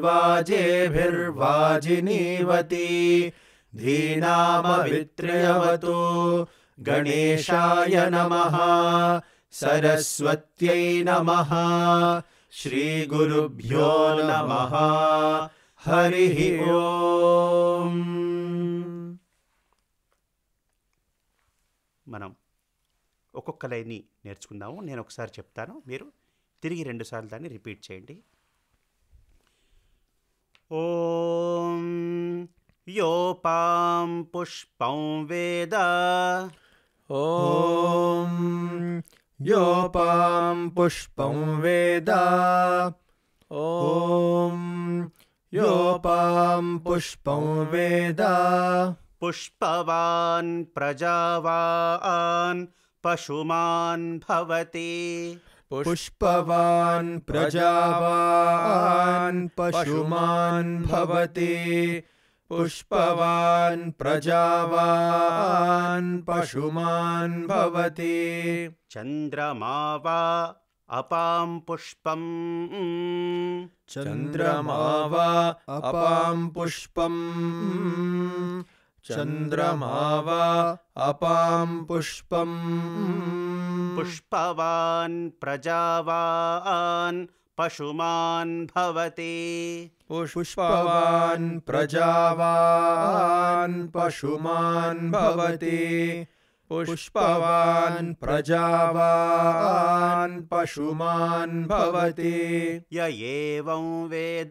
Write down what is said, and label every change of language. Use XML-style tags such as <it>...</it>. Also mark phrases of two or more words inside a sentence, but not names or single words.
<sa>वाजेभिर्वाजिनीवती धीनामवित्र्यवतु गणेशाय नमः सरस्वत्यै नमः श्रीगुरुभ्यो नमः हरिः ओम्.</sa> <te>మనం ఒక్కొక్క లైన్ని నేర్చుకుందాము. నేను ఒకసారి చెప్తాను, మీరు తిరిగి 2 సార్లు దాన్ని రిపీట్ చేయండి.</te> <sa>ఓం యోపాం పుష్పం వేద ॐ योपां पुष्पं वेद ॐ योपां पुष्पं वेद పుష్పవాన్ ప్రజావాన్ పశుమాన్ భవతి पुष्पवान् प्रजावान् पशुमान् भवति पुष्पवान् प्रजावान् पशुमान् भवति చంద్రమా వా అపాం పుష్పం चन्द्रमा वा अपां पुष्पम् चन्द्रमा वा अपां पुष्पम् పుష్పవాన్ ప్రజావాన్ పశుమాన్ భవతి पुष्पवान् प्रजावान् पशुमान् भवति पुष्पवान् प्रजावान् पशुमान् भवति య ఏవం వేద</sa>